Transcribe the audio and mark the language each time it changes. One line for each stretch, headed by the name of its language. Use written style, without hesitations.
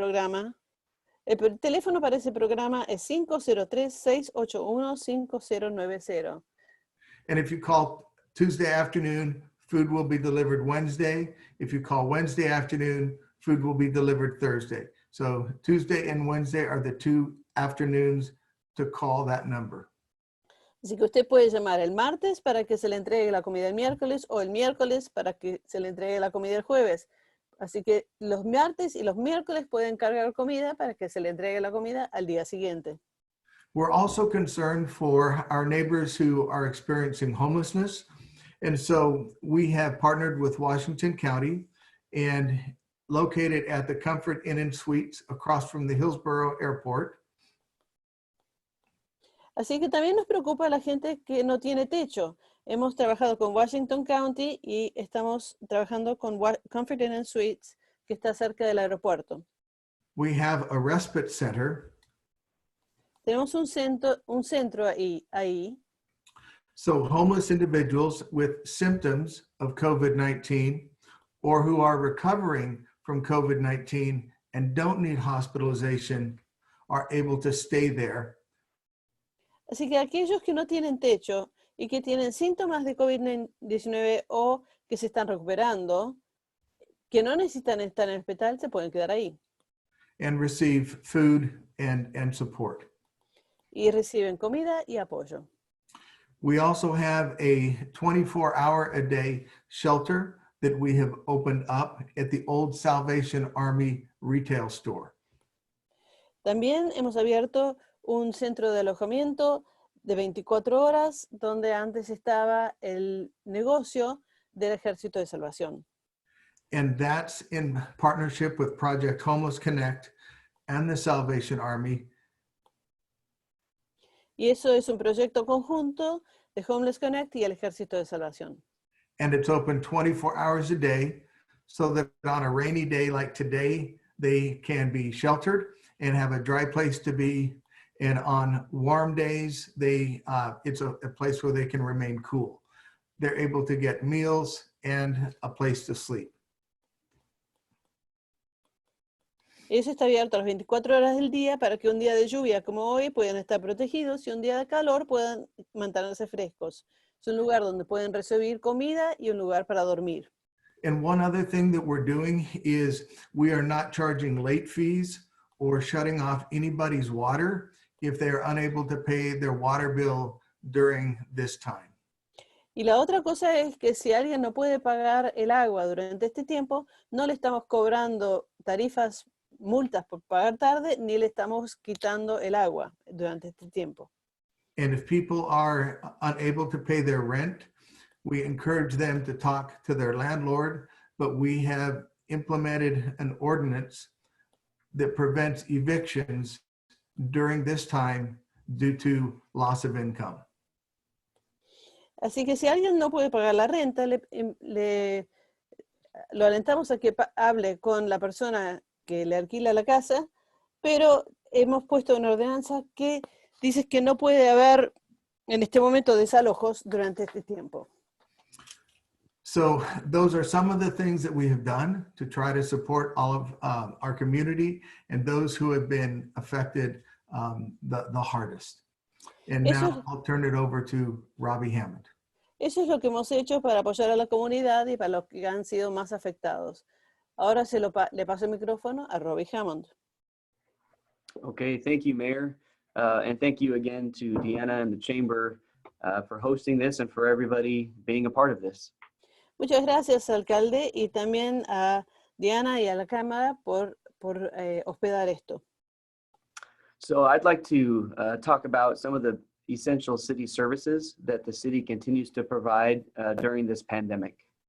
Spanish: programa, el teléfono para ese programa es 503-681-5090.
English: and if you call Tuesday afternoon, food will be delivered Wednesday. If you call Wednesday afternoon, food will be delivered Thursday. So Tuesday and Wednesday are the two afternoons to call that number.
Spanish: Así que usted puede llamar el martes para que se le entregue la comida el miércoles, o el miércoles para que se le entregue la comida el jueves. Así que los martes y los miércoles pueden cargar comida para que se le entregue la comida al día siguiente.
English: We're also concerned for our neighbors who are experiencing homelessness. And so we have partnered with Washington County and located at the Comfort Inn and Suites across from the Hillsboro Airport.
Spanish: Así que también nos preocupa la gente que no tiene techo. Hemos trabajado con Washington County y estamos trabajando con Comfort Inn and Suites, que está cerca del aeropuerto.
English: We have a respite center.
Spanish: Tenemos un centro ahí.
English: So homeless individuals with symptoms of COVID-19 or who are recovering from COVID-19 and don't need hospitalization are able to stay there.
Spanish: Así que aquellos que no tienen techo y que tienen síntomas de COVID-19 o que se están recuperando, que no necesitan estar en el hospital, se pueden quedar ahí.
English: And receive food and support.
Spanish: Y reciben comida y apoyo.
English: We also have a 24-hour-a-day shelter that we have opened up at the old Salvation Army retail store.
Spanish: También hemos abierto un centro de alojamiento de 24 horas donde antes estaba el negocio del Ejército de Salvación.
English: And that's in partnership with Project Homeless Connect and the Salvation Army.
Spanish: Y eso es un proyecto conjunto de Homeless Connect y el Ejército de Salvación.
English: And it's open 24 hours a day so that on a rainy day like today, they can be sheltered and have a dry place to be. And on warm days, it's a place where they can remain cool. They're able to get meals and a place to sleep.
Spanish: Eso está abierto a las 24 horas del día para que un día de lluvia como hoy puedan estar protegidos y un día de calor puedan mantenerse frescos. Es un lugar donde pueden recibir comida y un lugar para dormir.
English: And one other thing that we're doing is we are not charging late fees or shutting off anybody's water if they are unable to pay their water bill during this time.
Spanish: Y la otra cosa es que si alguien no puede pagar el agua durante este tiempo, no le estamos cobrando tarifas, multas por pagar tarde, ni le estamos quitando el agua durante este tiempo.
English: And if people are unable to pay their rent, we encourage them to talk to their landlord, but we have implemented an ordinance that prevents evictions during this time due to loss of income.
Spanish: Así que si alguien no puede pagar la renta, lo alentamos a que hable con la persona que le alquila la casa, pero hemos puesto una ordenanza que dice que no puede haber en este momento desalojos durante este tiempo.
English: So those are some of the things that we have done to try to support all of our community and those who have been affected the hardest. And now I'll turn it over to Robbie Hammond.
Spanish: Eso es lo que hemos hecho para apoyar a la comunidad y para los que han sido más afectados. Ahora le paso el micrófono a Robbie Hammond.
English: Okay, thank you, Mayor. And thank you again to Deanna and the Chamber for hosting this and for everybody being a part of this.
Spanish: Muchas gracias, alcalde, y también a Diana y a la Cámara por hospedar esto.
English: So I'd like to talk about some of the essential city services that the city continues to provide during this pandemic.